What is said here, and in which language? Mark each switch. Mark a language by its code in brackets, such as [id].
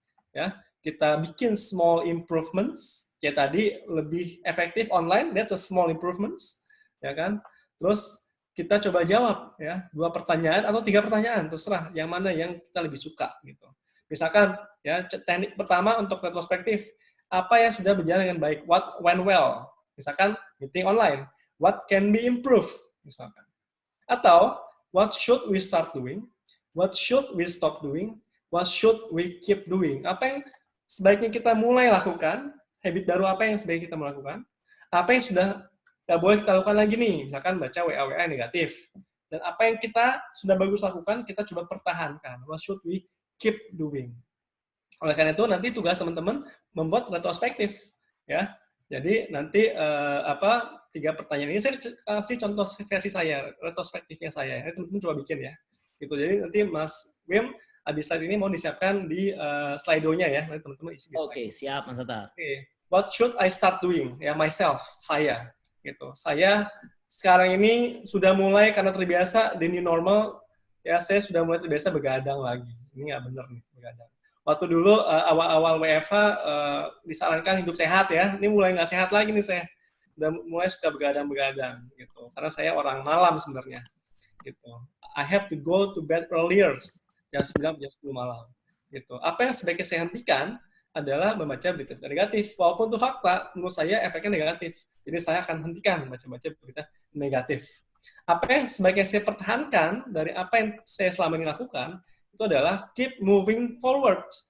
[id] Ya, kita bikin [en] small improvements. [id] Ya tadi lebih efektif online, [en] that's a small improvements. [id] Ya kan? Terus kita coba jawab ya 2 pertanyaan atau 3 pertanyaan, terserah yang mana yang kita lebih suka gitu. Misalkan ya teknik pertama untuk retrospektif, apa yang sudah berjalan dengan baik, [en] what went well. [id] Misalkan [en] meeting online, what can be improved [id] misalkan. [en] Atau what should we start doing, what should we stop doing, what should we keep doing. [id] Apa yang sebaiknya kita mulai lakukan, habit baru apa yang sebaiknya kita melakukan, apa yang sudah nggak boleh kita lakukan lagi nih, misalkan baca WA negatif. Dan apa yang kita sudah bagus lakukan, kita coba pertahankan. [en] What should we keep doing? [id] Oleh karena itu, nanti tugas teman-teman membuat retrospektif. Ya, jadi nanti 3 pertanyaan ini saya kasih contoh versi saya, retrospektifnya saya. Teman-teman coba bikin ya. Gitu. Jadi nanti Mas Wim, habis slide ini mau disiapkan di Slido-nya ya. Nanti teman-teman isi di slide. Oke, siap Mas Atar. Oke. [en] What should I start doing? [id] Ya, [en] myself, [id] saya. Gitu. Saya sekarang ini sudah mulai karena terbiasa di [en] new normal, [id] ya saya sudah mulai terbiasa begadang lagi. Ini nggak benar nih, begadang. Waktu dulu awal-awal WFH disarankan hidup sehat ya. Ini mulai nggak sehat lagi nih saya. Udah mulai suka begadang-begadang gitu. Karena saya orang malam sebenarnya. Gitu. [en] I have to go to bed earlier. [id] Jam 9 jam 10 malam. Gitu. Apa yang sebaiknya saya hentikan adalah membaca berita negatif. Walaupun itu fakta, menurut saya efeknya negatif. Jadi saya akan hentikan baca-baca berita negatif. Apa yang sebaiknya saya pertahankan dari apa yang saya selama ini lakukan, itu adalah [en] keep moving forward.